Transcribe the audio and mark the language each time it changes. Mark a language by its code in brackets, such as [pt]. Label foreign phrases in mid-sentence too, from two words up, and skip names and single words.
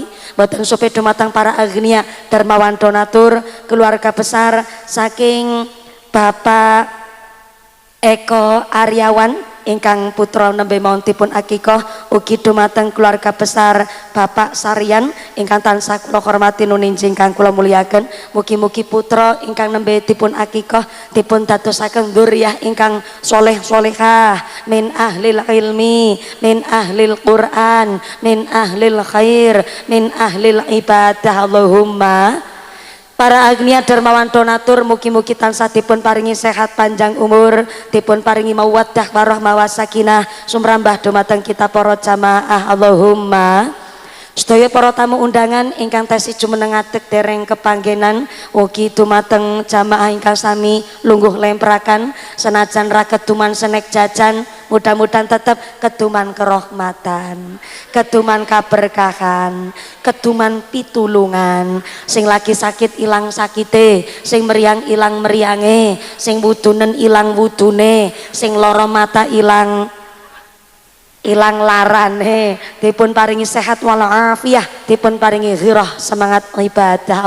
[jv] Boten supe dumateng para agnia dermawan donatur keluarga besar saking Bapak Eko Aryawan ingkang putra nembe mauntipun akikoh, ugi dumateng keluarga besar Bapak Sarian ingkang tansah kula hormati nuninji ingkang kula muliaken. Mugi-mugi putra ingkang nembe dipun akikoh dipun dadosaken dzurriyyah ingkang soleh solehah [ar] من أهل العلم، من أهل القرآن، من أهل الخير، من أهل العبادة. [jv] Allahumma. Para agnia dermawan donatur mugi-mugi tansah dipun paringi sehat panjang umur, dipun paringi [ar] مودة ورحمة وسكينة [jv] sumrambah dumateng kita para jamaah. Allahumma. Sedaya para tamu undangan ingkang tasih jumenengatek dereng kepanggenan, ugi dumateng jamaah ingkang sami lungguh lemperakan senajan ra keduman senek jajan, mudah-mudahan tetap keduman kerahmatan, keduman kaberkahan, keduman pitulungan. Sing lagi sakit ilang sakite, sing meriang ilang meriange, sing wudunen ilang wudune, sing lara mata ilang larane, dipun paringi sehat walafiah, dipun paringi ghirah semangat ibadah.